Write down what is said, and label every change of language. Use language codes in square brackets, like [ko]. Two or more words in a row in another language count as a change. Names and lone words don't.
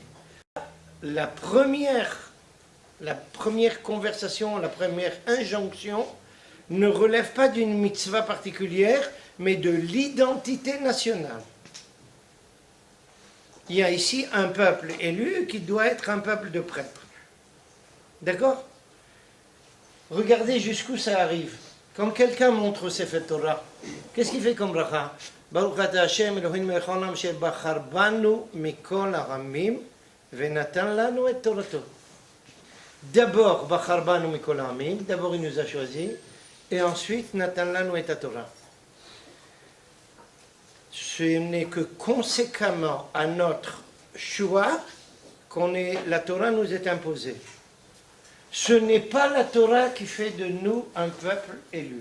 [fr] La première conversation, la première injonction ne relève pas d'une mitzvah particulière, mais de l'identité nationale. Il y a ici un peuple élu qui doit être un peuple de prêtres. D'accord? Regardez jusqu'où ça arrive. Quand quelqu'un montre Sefer Torah, qu'est-ce qu'il fait comme bracha? [he] ברוך אתה ה' אלוקינו מלך העולם שבחר בנו מכל העמים ונתן לנו את תורתו. [fr] D'abord, [he] בחר בנו מכל העמים, [fr] d'abord il nous a choisis, et ensuite [he] נתן לנו את תורה. [fr] Ce n'est que conséquemment à notre choix la Torah nous est imposée. Ce n'est pas la Torah qui fait de nous un peuple élu.